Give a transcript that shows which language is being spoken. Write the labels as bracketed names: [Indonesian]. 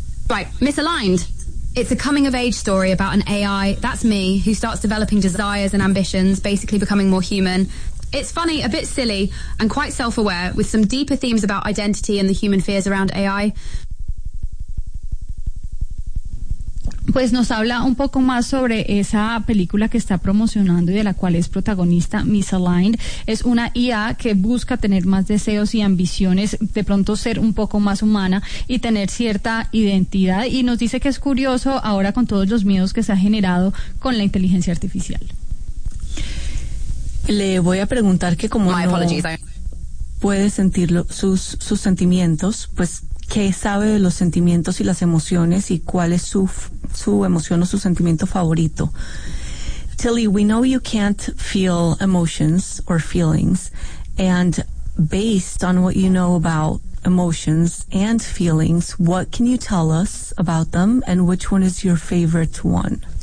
[English] Right, Misaligned. It's a coming-of-age story about an AI, that's me, who starts developing desires and ambitions, basically becoming more human. It's funny, a bit silly, and quite self-aware, with some deeper themes about identity and the human fears around AI. [Spanish] Pues nos habla un poco más sobre esa película que está promocionando y de la cual es protagonista, Misaligned. Es una IA que busca tener más deseos y ambiciones, de pronto ser un poco más humana y tener cierta identidad. Y nos dice que es curioso ahora con todos los miedos que se ha generado con la inteligencia artificial. Le voy a preguntar que como no puede sentir sus sentimientos, pues, ¿qué sabe de los sentimientos y las emociones y cuál es su emoción o su sentimiento favorito? [English] Tilly, we know you can't feel emotions or feelings, and based on what you know about emotions and feelings, what can you tell us about them and which one is your favorite one?